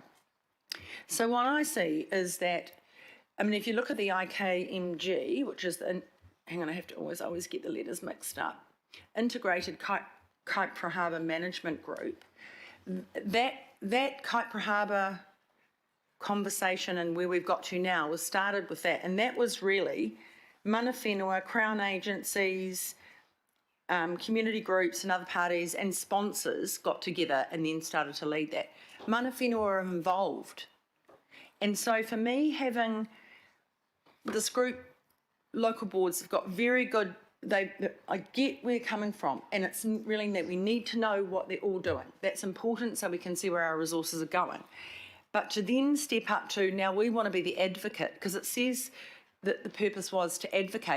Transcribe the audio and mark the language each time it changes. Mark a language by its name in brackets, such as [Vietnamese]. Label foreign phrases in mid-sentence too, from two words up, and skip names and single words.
[English] So what I see is that, if you look at the IKMG, which is the, hang on, I have to always get the letters mixed up, Integrated Kaipara Harbour Management Group, that Kaipara Harbour conversation and where we've got to now was started with that, and that was really [Māori] mana whenua, [English] Crown agencies, community groups and other parties and sponsors got together and then started to lead that. [Māori] Mana whenua [English] are involved. And so for me, having this group, local boards have got very good, I get where you're coming from, and it's really that we need to know what they're all doing. That's important so we can see where our resources are going. But to then step up to, now we want to be the advocate, because it says that the purpose was to advocate.